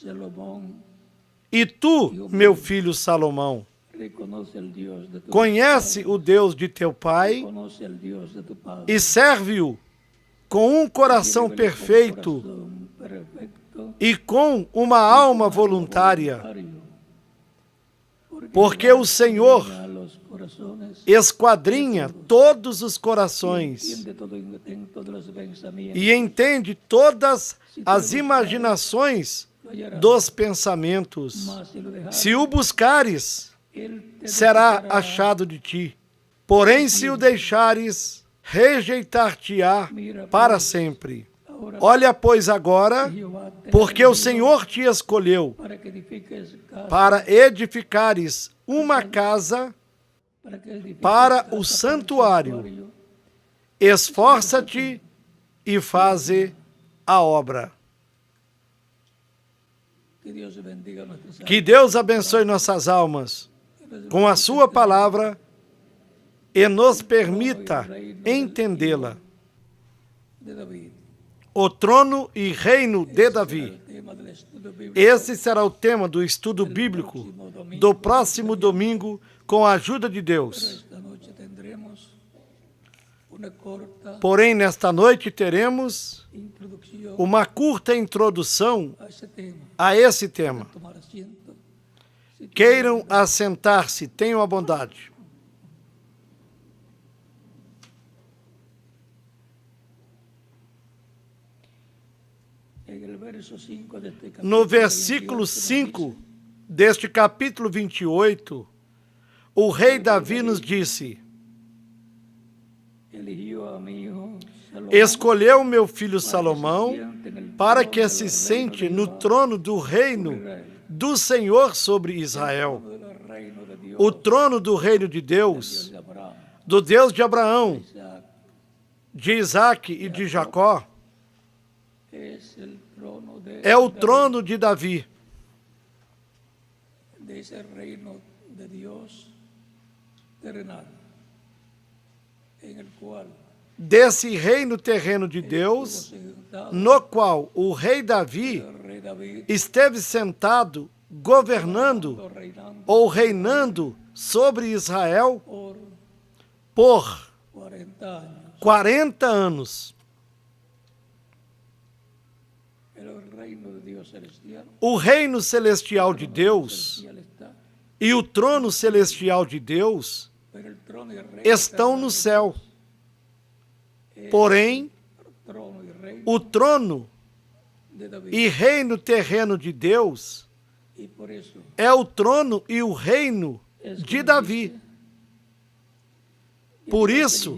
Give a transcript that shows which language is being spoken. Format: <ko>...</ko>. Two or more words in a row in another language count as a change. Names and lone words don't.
<pt>E tu, meu filho Salomão, conhece o Deus de teu pai e serve-o com um coração perfeito e com uma alma voluntária, porque o Senhor</pt> <es>a los corazones</es> <pt>esquadrinha todos os corações</pt> <es>entiende todos los pensamientos.</es> <pt>e entende todas as imaginações dos pensamentos.</pt> <es>Mas si lo dejares,</es> <pt>Se o buscares,</pt> <es>él te</es> <pt>será</pt> <es>desechará.</es> <pt>achado de ti. Porém, se o deixares, rejeitar-te-á para sempre.</pt> <es>Ahora,</es> <pt>Olha, pois, agora,</pt> <es>Jehová te</es> <pt>porque o</pt> <es>envió</es> <pt>Senhor te escolheu</pt> <es>para que edifiques casa,</es> <pt>para edificares uma casa</pt> <es>para que edifiques para casa</es> <pt>o santuário.</pt> <es>santuário.</es> <pt>Esforça-te e faze a obra.</pt> <es>Que Dios bendiga nuestras</es> <pt>Que Deus abençoe nossas almas</pt> <es>almas.</es> <pt>com a sua palavra e nos permita entendê-la.</pt> <es>De David.</es> <pt>O trono e reino de Davi.</pt> <es>El tema del estudio bíblico</es> <pt>Esse será o tema do estudo bíblico do próximo domingo, com a ajuda de Deus.</pt> <es>esta noche tendremos una corta</es> <pt>Porém, nesta noite teremos</pt> <es>introducción</es> <pt>uma curta introdução</pt> <es>a ese tema.</es> <pt>a esse tema.</pt> <es>Tomar asiento. Si</es> <pt>Queiram assentar-se, tenham a bondade.</pt> <es>en el verso 5 de este capítulo</es> <pt>No versículo 28 5 deste capítulo 28, o rei Davi nos disse:</pt> <es>eligió a mi hijo Salomón</es> <pt>escolheu meu filho</pt> <es>para que se</es> <pt>Salomão</pt> <es>siente en el</es> <pt>para</pt> <es>trono</es> <pt>que</pt> <es>del</es> <pt>se</pt> <es>reino</es> <pt>sente</pt> <es>de</es> <pt>no</pt> <es>Jehová,</es> <pt>trono do reino do Senhor sobre Israel,</pt> <es>del reino de Dios,</es> <pt>o trono do reino de</pt> <es>Dios</es> <pt>Deus,</pt> <es>de Abraham,</es> <pt>do Deus de Abraão,</pt> <es>Isaac.</es> <pt>de Isaac e de Jacó.</pt> <es>Es el trono de</es> <pt>É o</pt> <es>David,</es> <pt>trono de Davi,</pt> <es>de ese reino de Dios terrenal, en el cual</es> <pt>desse reino terreno de Deus,</pt> <es>sentado</es> <pt>no qual o rei Davi</pt> <es>el rey David,</es> <pt>esteve sentado, governando</pt> <es>reinando</es> <pt>ou reinando sobre Israel</pt> <es>por</es> <pt>por</pt> <es>40 años.</es> <pt>40 anos.</pt> <es>El reino de Dios celestial,</es> <pt>O reino celestial de Deus</pt> <es>celestial está,</es> <pt>e o trono celestial de Deus</pt> <es>pero el trono y el reino</es> <pt>estão no céu. Porém,</pt> <es>trono y reino</es> <pt>o trono</pt> <es>de David.</es> <pt>e reino terreno de Deus</pt> <es>Y por eso</es> <pt>é o trono e o reino de Davi.</pt> <es>Por isso</es>